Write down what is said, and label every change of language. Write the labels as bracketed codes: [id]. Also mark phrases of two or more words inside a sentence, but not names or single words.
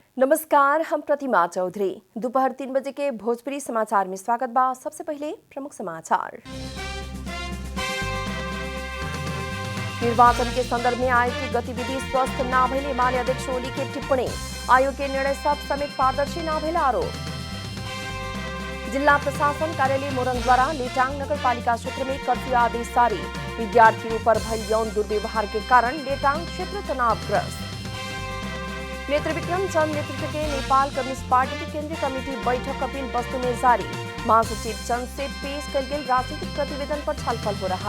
[bho] नमस्कार, हम प्रतिमा चौधरी। दोपहर 3 बजे के भोजपुरी समाचार में स्वागत बा। सबसे पहले प्रमुख समाचार। निर्वाचन के संदर्भ में आयोग की गतिविधि स्वस्थ न भइले माले अध्यक्ष ओली के टिप्पणी। आयोग के निर्णय सब समेत पारदर्शी न भइल आरोप। जिला प्रशासन कार्यालय मोरङ द्वारा लेटाङ नगरपालिका क्षेत्र में कर्फ्यू आदेश जारी। विद्यार्थियों पर भइल यौन दुर्व्यवहार के कारण लेटाङ क्षेत्र तनावग्रस्त। नेत्र विक्रम चंद नेतृत्व के नेपाल कम्युनिस्ट पार्टी की केंद्रीय कमेटी बैठक कपिल वस्तु में जारी। महासचिव चंद से पेश कल गए राजनीतिक प्रतिवेदन पर छलफल हो रहा।